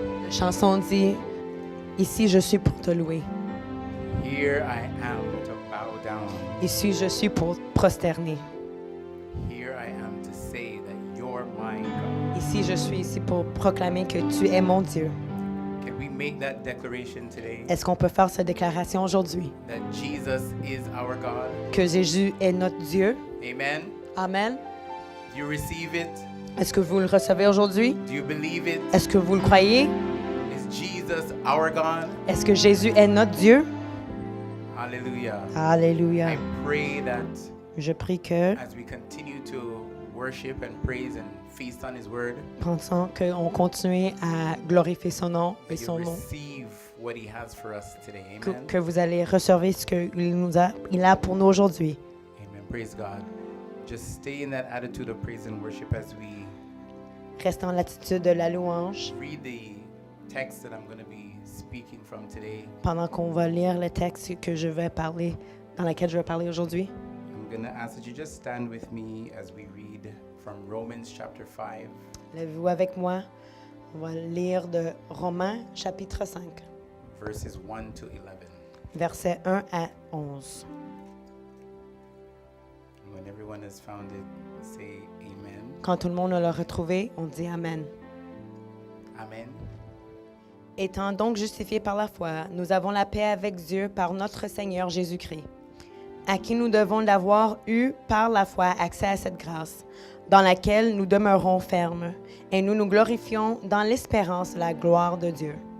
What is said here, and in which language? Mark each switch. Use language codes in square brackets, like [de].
[fr] chanson dit « Ici, je suis pour te louer. [en] Here I am to bow down. [fr] Ici, je suis pour prosterner. [en] Here I am to say that you're my God. [fr] Ici, je suis ici pour proclamer que tu es mon Dieu. » [en] Can we make that declaration today [fr] Est-ce qu'on peut faire cette déclaration aujourd'hui? [en] that Jesus is our God? [fr] Que Jésus est notre Dieu. Amen. Amen. [en] Do you receive it? [fr] Est-ce que vous le recevez aujourd'hui? [en] Do you believe it? [fr] Est-ce que vous le croyez? [en] Is Jesus our God? [fr] Est-ce que Jésus est notre Dieu? [en] Hallelujah. [fr] Alléluia. [en] I pray that [fr] Je prie que, [en] as we continue to worship and praise and feast on His Word, [fr] pensant qu'on continue à glorifier son nom et [en] that you [fr] son nom, [en] receive what He has for us today. [fr] que, Amen. que vous allez recevoir ce qu'il a pour nous aujourd'hui. [en] Amen. Praise God. Just stay in that attitude of praise and worship as we [fr] Restez en l'attitude de la louange [en] read the text that I'm going to be speaking from today. [fr] pendant qu'on va lire le texte que je vais parler, dans lequel je vais parler aujourd'hui. [en] I'm going to ask that you just stand with me as we read from Romans chapter 5, [fr] Levez-vous avec moi. On va lire de Romains chapitre 5, [en] verses 1 to 11. [fr] versets 1 à 11. [en] And when everyone has found it, say amen. [fr] Quand tout le monde l'a retrouvé, on dit Amen. Amen. Étant donc justifiés par la foi, nous avons la paix avec Dieu par notre Seigneur Jésus-Christ, à qui nous devons d'avoir eu par la foi accès à cette grâce, dans laquelle nous demeurons fermes, et nous nous glorifions dans l'espérance de la gloire de Dieu.